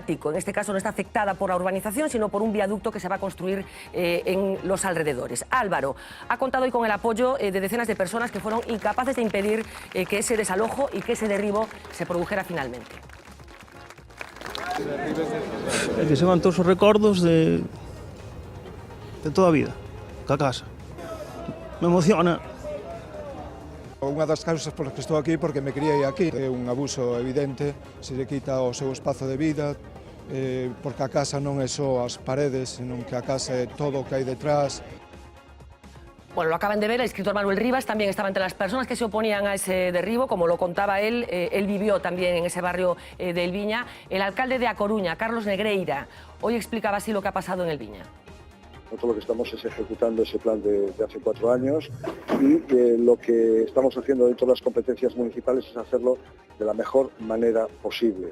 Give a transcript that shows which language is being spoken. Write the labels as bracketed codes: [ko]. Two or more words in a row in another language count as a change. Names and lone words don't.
[es] En este caso no está afectada por la urbanización, sino por un viaducto que se va a construir en los alrededores. Álvaro ha contado hoy con el apoyo de decenas de personas que fueron incapaces de impedir que ese desalojo y que ese derribo se produjera finalmente. [gl] Que se van todos os recordos de toda a vida, ca casa. [es] Me emociona. [gl] Unha das causas polas que estou aquí porque me criei aquí. É un abuso evidente, se lle quita o seu espazo de vida, porque a casa non é só as paredes, senón que a casa é todo o que hai detrás. [es] Bueno, lo acaban de ver, el escritor Manuel Rivas también estaba entre las personas que se oponían a ese derribo, como lo contaba él vivió también en ese barrio de El Viña. El alcalde de A Coruña, Carlos Negreira, hoy explicaba así lo que ha pasado en El Viña. Nosotros lo que estamos es ejecutando ese plan de hace 4 años y lo que estamos haciendo dentro de las competencias municipales es hacerlo de la mejor manera posible.